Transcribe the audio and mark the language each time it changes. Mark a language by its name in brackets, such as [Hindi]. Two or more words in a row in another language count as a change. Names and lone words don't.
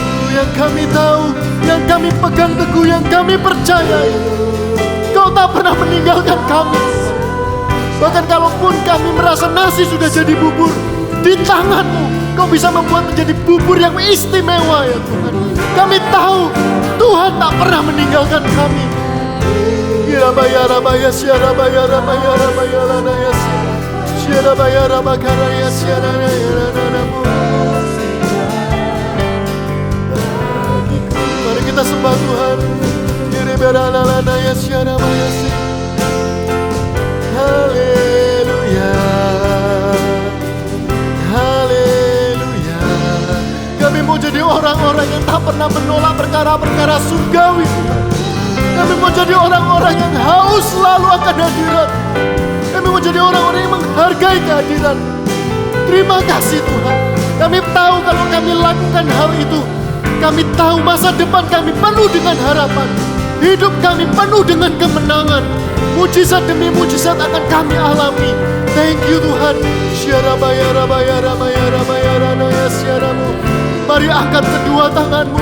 [Indonesian] Yang kami tahu, yang kami pegang teguh, yang kami percayai, Kau tak pernah meninggalkan kami. Bahkan kalaupun kami merasa nasi sudah jadi bubur, di tangan-Mu Kau bisa membuat menjadi bubur yang istimewa ya Tuhan. Kami tahu Tuhan tak pernah meninggalkan kami. Kirabaya rabaya syarabaya rabaya rabaya lanaya syarabaya rabakaraya syarabaya nanamu. Mari kita sembah Tuhan. Kiribera lanaya syarabaya syarabaya. Haleluya, haleluya. Kami mau jadi pernah menolak perkara-perkara surgawi Tuhan. Kami mau jadi orang-orang yang haus selalu akan hadirat. Kami mau jadi orang-orang yang menghargai kehadiran. Terima kasih Tuhan. Kami tahu kalau kami lakukan hal itu, kami tahu masa depan kami penuh dengan harapan. Hidup kami penuh dengan kemenangan. Mujizat demi mujizat akan kami alami. [English] Thank you [Indonesian] Tuhan. Mari angkat kedua tanganmu.